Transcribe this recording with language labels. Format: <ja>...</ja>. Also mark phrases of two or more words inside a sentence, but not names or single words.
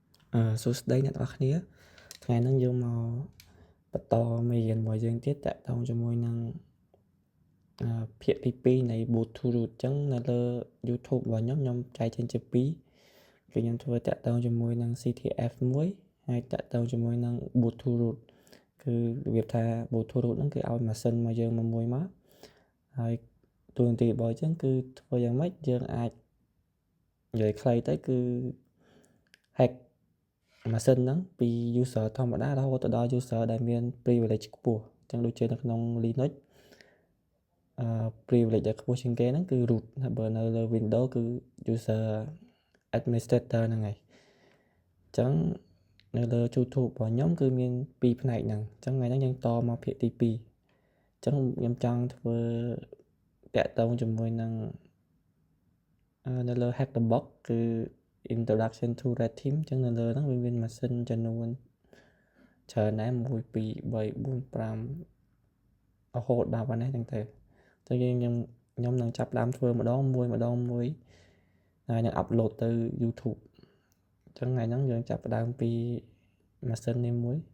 <km>សួស្តីអ្នកនរគ្នាថ្ងៃហ្នឹងយើងមកបន្តមេរៀនរបស់យើងទៀតតាក់ទងជាមួយនឹងភាគទី2នៃ</km> <en>boot to root</en> <km>អញ្ចឹងនៅលើ YouTube របស់ខ្ញុំចែកចេញជា2គឺខ្ញុំធ្វើតាក់ទងជាមួយនឹង CTF មួយ ហើយតាក់ទងជាមួយនឹង</km> <en>boot to root</en> <km>គឺរបៀបថា</km> <en>boot to root</en> <km>ហ្នឹងគឺឲ្យម៉ាស៊ីនមកយើងមួយមកហើយទូនាទីរបស់យើងគឺធ្វើយ៉ាងម៉េចយើង អាចនិយាយខ្លីទៅគឺ hack ម៉ាស៊ីនហ្នឹងពី user ធម្មតារហូតទៅដល់ user ដែលមាន privilege ខ្ពស់អញ្ចឹងដូចជានៅ ក្នុង Linux privilege ដែលខ្ពស់ជាងគេហ្នឹងគឺ root បើនៅលើ Windows គឺ</km> <en>user administrator</en> <km>ហ្នឹងហើយអញ្ចឹងនៅលើ YouTube របស់ខ្ញុំគឺមាន2ផ្នែកហ្នឹងអញ្ចឹងថ្ងៃហ្នឹងយើងតមកភាគទី2អញ្ចឹងខ្ញុំចង់ធ្វើតាក់ទងជាមួយនឹងនៅលើ hack the box គឺ introduction to red team អញ្ចឹងនៅលើហ្នឹងវាមានម៉ាស៊ីនចំនួនច្រើនដែរ1 2 3 4 5 រហូតដល់ប៉ុណ្ណេះហ្នឹងទៅតែខ្ញុំនឹងចាប់ដើមធ្វើម្ដងមួយហើយនឹងអាប់ឡូតទៅ YouTube អញ្ចឹងថ្ងៃហ្នឹងយើងចាប់ដើមពីម៉ាស៊ីននេះមួយ</km>